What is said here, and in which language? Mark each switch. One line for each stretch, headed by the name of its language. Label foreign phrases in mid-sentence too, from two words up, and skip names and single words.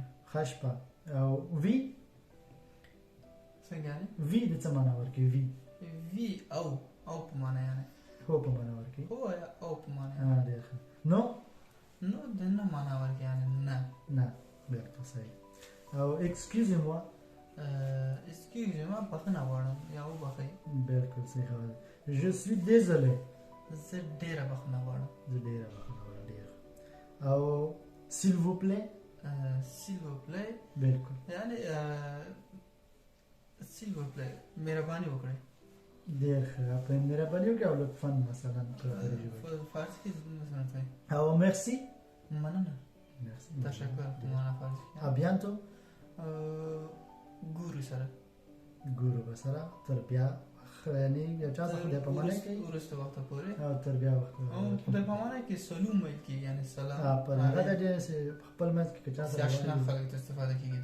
Pashto: خوش به او وی څنګه یعنی وی د څه معنا ورکوي؟ وی او په معنا یعنی هو په معنا ورکوي. هو یا او په معنا. ډیر ښه. نو د نه معنا ورکوي یعنی نه. بالکل صحیح. او
French: excusez-moi excusez-moi
Pashto: بخښنه غواړم یا وبخئ. بالکل صحیح خبره.
French: je suis désolé
Pashto: زه ډیره بخښنه غواړم. زه ډیره بخښنه غواړم. ډیر او
French: s'il vous plaît s'il vous plaît
Pashto: بالکل یعنی
French: s'il vous plaît
Pashto: مهرباني وکړئ. ډیر ښه. په مهرباني وکړئ او لطفا مثلا په فارسی کې مثلا او merci مننه. merci تشکر په معنا فارسی.
French: à bientôt
Pashto: ګورو سره ګورو به سره تر بیا یعنی یو چا څه خدای په معنی کې وروسته وخت پورې او تر بیا وخت او خدای په معنی کې سلام ویل کی یعنی سلام. په هغه د دې خپل منځ کې چا سره اشنا خلک ته استفاده کیږي.